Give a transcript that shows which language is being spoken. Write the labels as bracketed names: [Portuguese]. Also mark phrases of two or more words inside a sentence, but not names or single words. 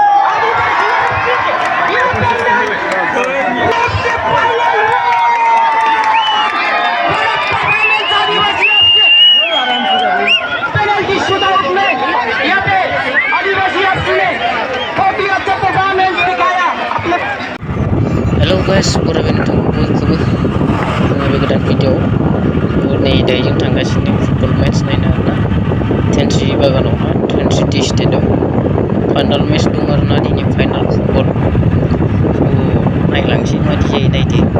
[English] penalty shootout [Hindi] में यहाँ पे आदिवासी एफसी ने बहुत ही अच्छा परफॉर्मेंस दिखाया अपने। [English] hello guys, [Bodo] बराबरनो बयखौबो बे गोदान भिडिअ नै दायो जों थांगासिनो [English] football match [Bodo] नायनो आरोना टेनट्रि बागानावहा टेनट्रि स्टेडियाम [English] final match [Bodo] दं आरोना दिनै [English] final football [Bodo] नायलांसै मादि जायो नायदो